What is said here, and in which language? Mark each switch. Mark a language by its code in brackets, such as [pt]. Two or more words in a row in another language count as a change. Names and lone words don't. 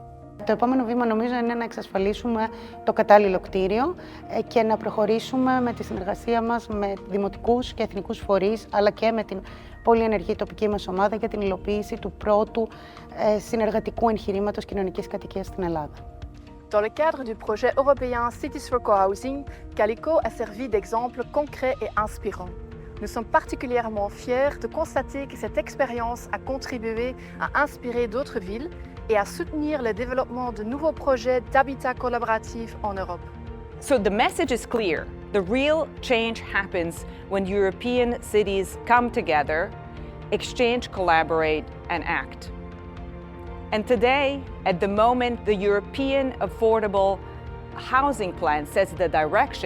[el] Το επόμενο βήμα νομίζω είναι να εξασφαλίσουμε το κατάλληλο κτίριο και να προχωρήσουμε με τη συνεργασία μας με δημοτικούς και εθνικούς φορείς, αλλά και με την πολύ ενεργή τοπική μας ομάδα για την υλοποίηση του πρώτου συνεργατικού εγχειρήματος κοινωνικής κατοικίας στην Ελλάδα. [fr] Dans le cadre du projet européen Cities for Co-Housing, Calico a servi d'exemple concret et inspirant. Nous sommes particulièrement fiers de constater que cette expérience a contribué à inspirer d'autres villes et à soutenir le développement de nouveaux projets d'habitat collaboratif en Europe. [en] So the message is clear. The real change happens when European cities come together, exchange, collaborate, and act. And today, at the moment, the European Affordable Housing Plan sets the direction.